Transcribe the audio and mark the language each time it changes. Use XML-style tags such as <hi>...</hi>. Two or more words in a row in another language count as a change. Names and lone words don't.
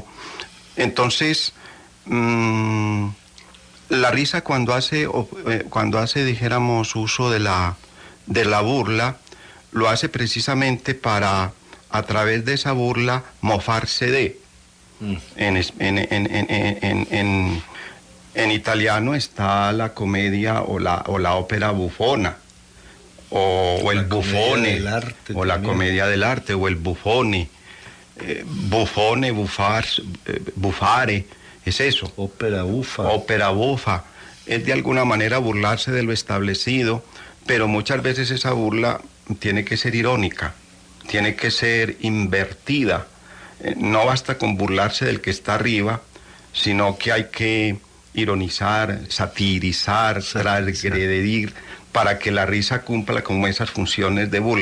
<es>Entonces, la risa cuando hace, dijéramos, uso de la burla, lo hace precisamente para a través de esa burla, mofarse de. En italiano está la comedia o la ópera bufona, o el bufone, o la comedia del arte, o el bufone, bufone, bufare, es eso. Ópera bufa. Ópera bufa. Es de alguna manera burlarse de lo establecido, pero muchas veces esa burla tiene que ser irónica, tiene que ser invertida. No basta con burlarse del que está arriba, sino que hay que ironizar, satirizar, transgredir, para que la risa cumpla como esas funciones de burla.</es>